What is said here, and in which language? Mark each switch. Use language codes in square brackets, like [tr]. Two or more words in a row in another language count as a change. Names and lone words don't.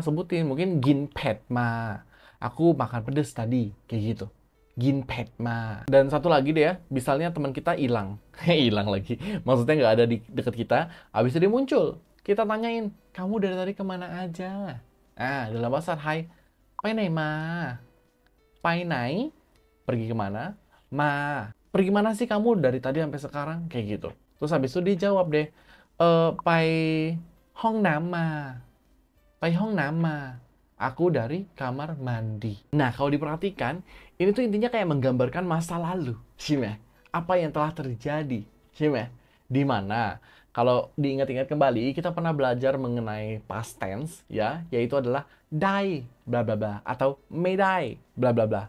[id] Sebutin. Mungkin [th] กินเผ็ดมา. [id] Aku makan pedes tadi. Kayak gitu. [th] กินเผ็ดมา. [id] Dan satu lagi deh ya, misalnya teman kita hilang. Hilang lagi. Maksudnya nggak ada di dekat kita, habis itu dia muncul. Kita tanyain, kamu dari tadi kemana aja? Dalam bahasa Thai, [th] ไปไหนมา ไปไหน? [id] Pergi kemana? Ma. Pergi mana sih kamu dari tadi sampai sekarang? Kayak gitu. Terus habis itu dia jawab deh, [th] ไปห้องน้ำมา. ไปห้องน้ำมา. [id] Aku dari kamar mandi. Nah, kalau diperhatikan, ini tuh intinya kayak menggambarkan masa lalu, Shime. Apa yang telah terjadi, Shime. Di mana, kalau diingat-ingat kembali, kita pernah belajar mengenai past tense, ya, yaitu adalah dai, bla bla bla, atau medai, bla bla bla.